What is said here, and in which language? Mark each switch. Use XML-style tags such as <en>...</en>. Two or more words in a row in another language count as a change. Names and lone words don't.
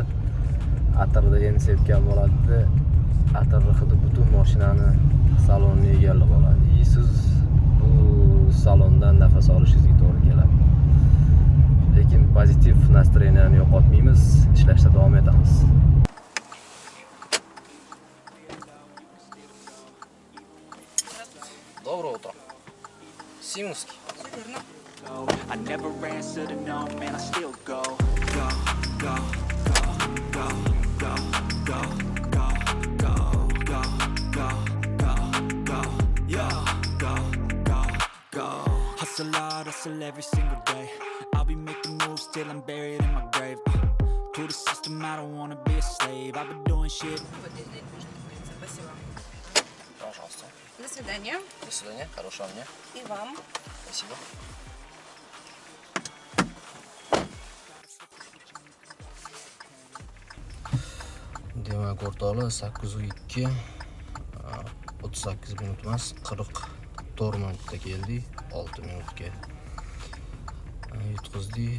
<uz>Atirda endi sepgan bo'ladi. Atir hidi butun mashinani salonni egallab oladi. Siz bu salondan nafas olishingizga to'g'ri keladi. Lekin pozitiv настроенияni yo'qotmaymiz, ishlashda davom etamiz.</uz> <ru>Доброе утро. Siminskiy.</ru> <en>I never answer to no, man, I still go. Hustle hard, hustle every single day. I'll be making moves till I'm buried in my grave. To the system, I don't wanna be a slave. I've been doing shit.</en> <ru>Спасибо. Пожалуйста. До свидания. До свидания. Хорошего дня. И вам. Спасибо.</ru> <uz>Demak, o'rtoqlar 8:02 38 minut emas, 44 minutda keldik, 6 minutga yutqizdik.</uz>